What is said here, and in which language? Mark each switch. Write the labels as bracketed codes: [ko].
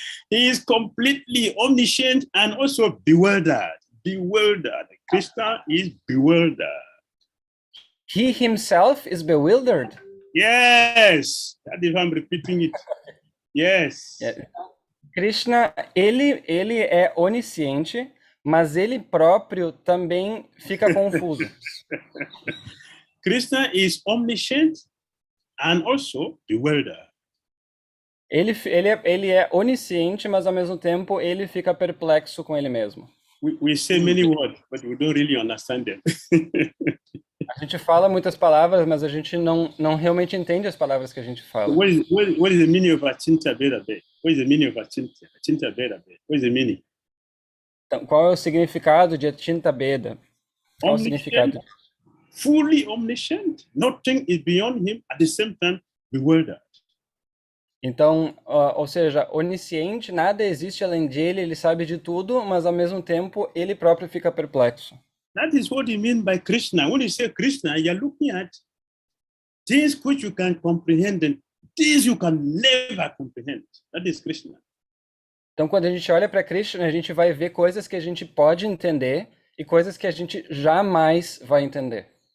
[en] He is completely omniscient and also bewildered. Bewildered. Krishna is bewildered. He himself is bewildered. Yes, that is why I'm repeating it. Yes. [pt] Krishna, ele é onisciente, mas ele próprio também fica confuso. [en] Krishna is omniscient and also bewildered. [pt] Ele é onisciente, mas ao mesmo tempo ele fica perplexo com ele mesmo. [en] We say many words, but we don't really understand them. [pt] A gente fala muitas palavras, mas a gente não realmente entende as palavras que a gente fala. [en] What is the meaning of Achinta Veda? What is the meaning of Achinta Veda? What is the meaning? [pt] Então, qual é o significado de Achinta Veda? Qual é o significado? [en] Fully omniscient. Nothing is beyond him, at the same time bewildered. [pt] Então, ou seja, onisciente, nada existe além dele, ele sabe de tudo, mas ao mesmo tempo ele próprio fica perplexo. [en] That is what you mean by Krishna. When you say Krishna, you are looking at things which you can comprehend and things you can never comprehend. That is Krishna. [pt] Então, quando a gente olha para Krishna, a gente vai ver coisas que a gente pode entender e coisas que a gente jamais vai entender.